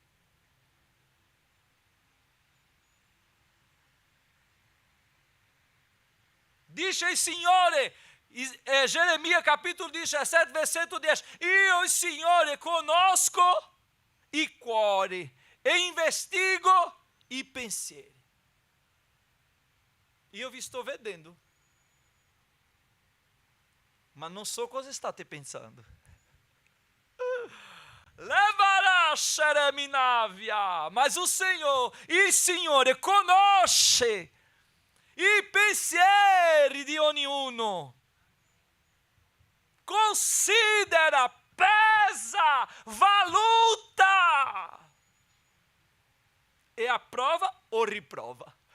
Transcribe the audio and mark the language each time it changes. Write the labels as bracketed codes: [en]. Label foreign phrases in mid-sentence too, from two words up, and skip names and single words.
[it] Dice il Signore, Geremia capitolo 17, versetto 10, io il Signore conosco i cuori e investigo i pensieri. Io vi sto vedendo, ma non so cosa state pensando. Levará Xereminávia, mas il Signore conosce i pensieri di ognuno, considera, pesa, valuta e approva o riprova.